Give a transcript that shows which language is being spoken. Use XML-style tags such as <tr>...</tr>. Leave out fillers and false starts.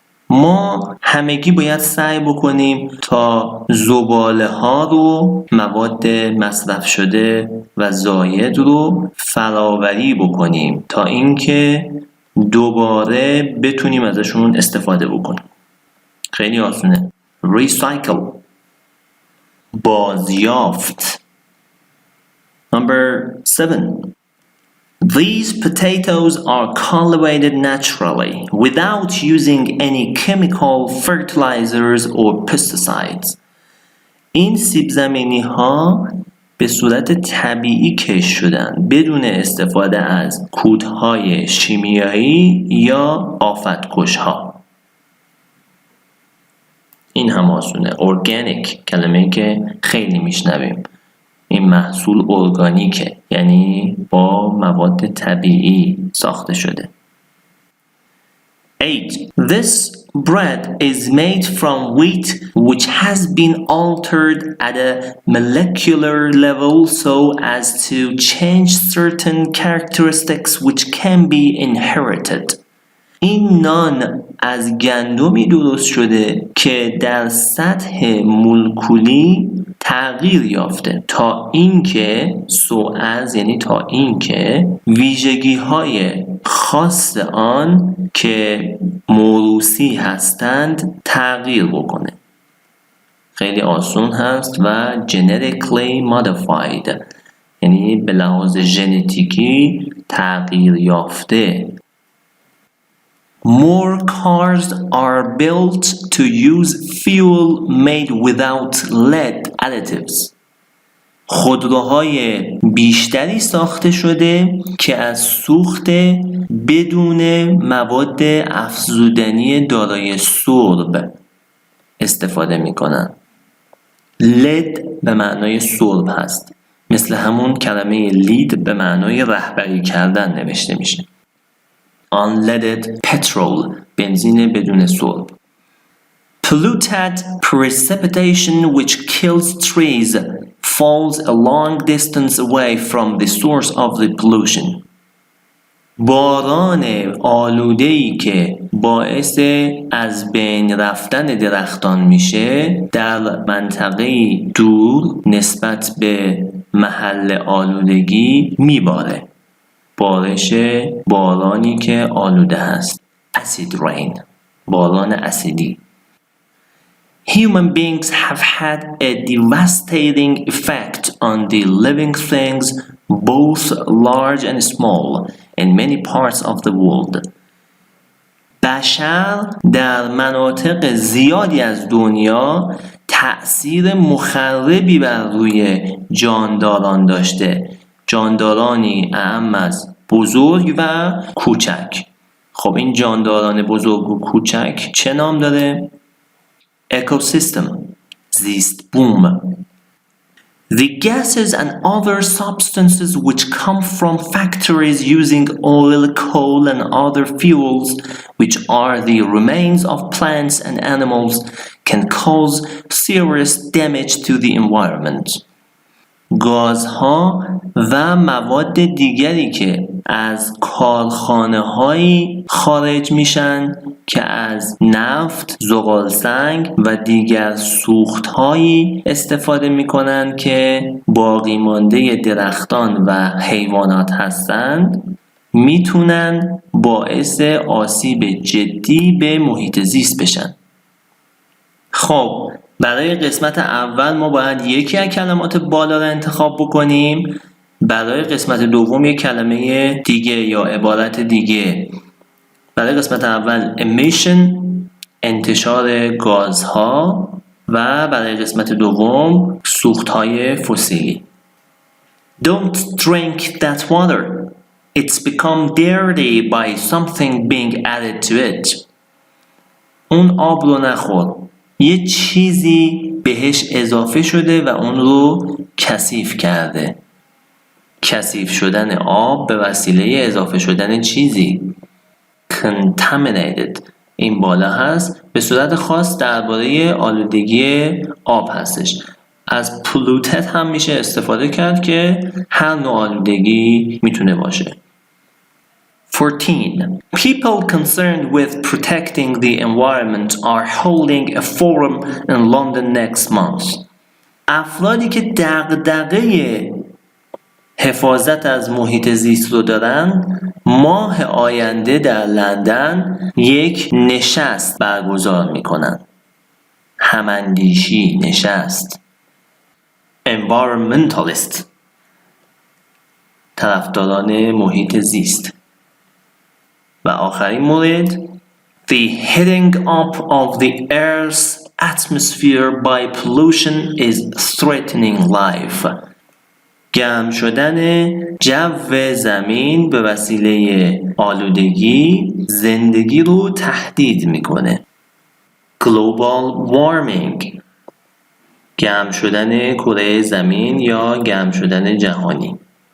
<fa>ما همگی باید سعی بکنیم تا زباله ها رو، مواد مصرف شده و زاید رو فراوری بکنیم تا اینکه دوباره بتونیم ازشون استفاده بکنیم. خیلی آسونه. Recycle، بازیافت.</fa> <en>Number 7. These potatoes are cultivated naturally without using any chemical fertilizers or pesticides.</en> <fa>این سیب زمینی ها به صورت طبیعی کش شدن بدون استفاده از کودهای شیمیایی یا آفت‌کش‌ها. این هم آسونه. ارگانیک، کلمه‌ای که خیلی میشنویم. این محصول ارگانیکه، یعنی با مواد طبیعی ساخته شده. 8.</fa> <en>This bread is made from wheat which has been altered at a molecular level so as to change certain characteristics which can be inherited.</en> <fa>این نان از گندمی درست شده که در سطح مولکولی تغییر یافته تا اینکه یعنی تا اینکه ویژگی‌های خاص آن که موروثی هستند تغییر بکنه. خیلی آسون هست و genetically modified، یعنی به لحاظ ژنتیکی تغییر یافته.</fa> <en>More cars are built to use fuel made without lead additives.</en> <fa>خودروهای بیشتری ساخته شده که از سوخت بدون مواد افزودنی دارای سرب استفاده می‌کنند. لد به معنای سرب هست. مثل همون کلمه لید به معنای رهبری کردن نوشته میشه. Unleaded petrol، بنزین بدون سرب.</fa> <en>Polluted precipitation which kills trees falls a long distance away from the source of the pollution.</en> <fa>باران آلوده‌ای که باعث از بین رفتن درختان میشه در منطقه دور نسبت به محل آلودگی میباره. بارش بارانی که آلوده هست. Acid rain، باران اسیدی.</fa> <en>Human beings have had a devastating effect on the living things, both large and small, in many parts of the world.</en> <fa>بشر در مناطق زیادی از دنیا تأثیر مخربی بر روی جانداران داشته. جاندارانی اعم از بزرگ و کوچک. خب این جانداران بزرگ و کوچک چه نام داره؟ اکوسیستم، زیست بوم.</fa> <en>The gases and other substances which come from factories using oil, coal and other fuels, which are the remains of plants and animals, can cause serious damage to the environment.</en> <fa>گازها و مواد دیگری که از کارخانه‌هایی خارج میشن که از نفت، زغالسنگ و دیگر سوخت‌هایی استفاده میکنن که باقی مانده درختان و حیوانات هستند، میتونن باعث آسیب جدی به محیط زیست بشن. خب برای قسمت اول ما باید یکی از کلمات بالا را انتخاب بکنیم. برای قسمت دوم یک کلمه دیگه یا عبارت دیگه. برای قسمت اول emission، انتشار گازها، و برای قسمت دوم سوختهای فسیلی.</fa> <en>Don't drink that water. It's become dirty by something being added to it.</en> <fa>اون آب رو نخور. یه چیزی بهش اضافه شده و اون رو کثیف کرده. کثیف شدن آب به وسیله اضافه شدن چیزی. Contaminated این بالا هست. به صورت خاص درباره آلودگی آب هستش. از polluted هم میشه استفاده کرد که هر نوع آلودگی میتونه باشه. 14.</fa> <en>People concerned with protecting the environment are holding a forum in London next month.</en> <fa>افرادی که دغدغه حفاظت از محیط زیست رو دارن ماه آینده در لندن یک نشست برگزار میکنن. هماندیشی نشست. Environmentalist، طرفداران محیط زیست. و آخرین مورد</fa> <en>The heating up of the Earth's atmosphere by pollution is threatening life.</en> <fa>گرم شدن جو زمین به وسیله آلودگی زندگی رو تهدید میکنه. Global warming، گرم شدن کره زمین یا گرم شدن جهانی.</fa>